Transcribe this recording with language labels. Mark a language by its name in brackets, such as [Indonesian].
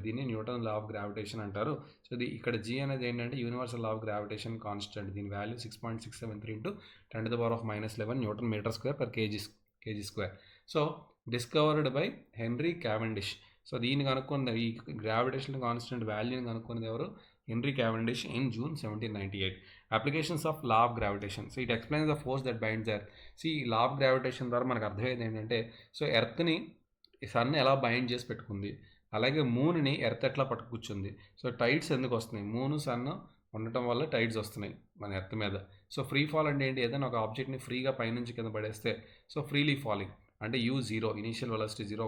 [Telugu] దీన్ని Newton law of gravitation అంటారు. So ఇక్కడ G అనేది ఏంటంటే universal law of gravitation constant. దీని value 6.673 × 10⁻⁻11 Newton metre square per KG square. So discovered by henry Cavendish. So దీన్ని కనుక్కున్నది, ఈ గ్రావిటేషన్ కాన్స్టెంట్ వాల్యూని కనుక్కున్నది ఎవరు, [English] Henry Cavendish in June 1798. Applications of law of gravitation. So it explains the force that binds earth. [Telugu] See, law of gravitation ద్వారా మనకు అర్థమయ్యేది ఏంటంటే, so ఎర్త్ని sun ఎలా bind చేసి పెట్టుకుంది, అలాగే మూన్ని ఎర్త్ ఎట్లా పట్టుకూర్చుంది. సో టైడ్స్ ఎందుకు వస్తున్నాయి, మూను సన్ ఉండటం వల్ల టైడ్స్ వస్తున్నాయి మన ఎర్త్ మీద. సో ఫ్రీ ఫాల్ అంటే ఏంటి, ఏదైనా ఒక ఆబ్జెక్ట్ని ఫ్రీగా పైనుంచి కింద పడేస్తే సో ఫ్రీలీ ఫాలింగ్ అంటే U0, ఇనీషియల్ వెలాసిటీ 0.